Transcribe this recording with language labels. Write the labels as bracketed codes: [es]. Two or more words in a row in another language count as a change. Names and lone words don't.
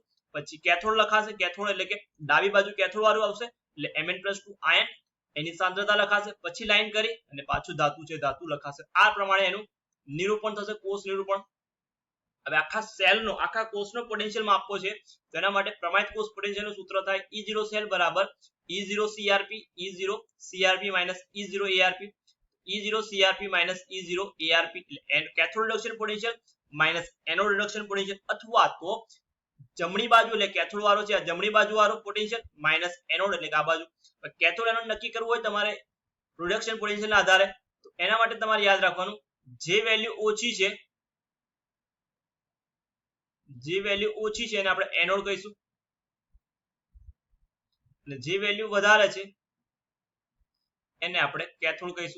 [gu] પછી કેથોડ લખાશે, કેથોડ એટલે કે ડાબી બાજુ કેથોડ વાળું આવશે એટલે Mn+2 આયન, એની સાંદ્રતા લખાશે. પછી લાઈન કરી અને પાછું ધાતુ છે ધાતુ લખાશે. આ પ્રમાણે એનું નિરૂપણ થશે, કોષ નિરૂપણ. હવે આખા સેલનો આખા કોષનો પોટેન્શિયલ માપવો છે તો એના માટે પ્રમાણિત કોષ પોટેન્શિયલનું સૂત્ર થાય E0 સેલ બરાબર E0 CRP, E0 CRP minus E0 ARP, E0 CRP minus E0 ARP એટલે [en] cathode reduction potential minus anode reduction potential, [gu] અથવા તો જમણી બાજુ એટલે કેથોડ વાળો છે આ જમણી બાજુ વાળો [en] potential minus anode [gu] એટલે કે આ બાજુ. કેથોડ એનોડ નક્કી કરવું હોય તમારે [en] reduction potentialના [gu] આધારે તો એના માટે તમારે યાદ રાખવાનું જે વેલ્યુ ઓછી છે, જે વેલ્યુ ઓછી છે એને આપણે એનોડ કહીશું અને જે વેલ્યુ વધારે છે એને આપણે કેથોડ કહીશું.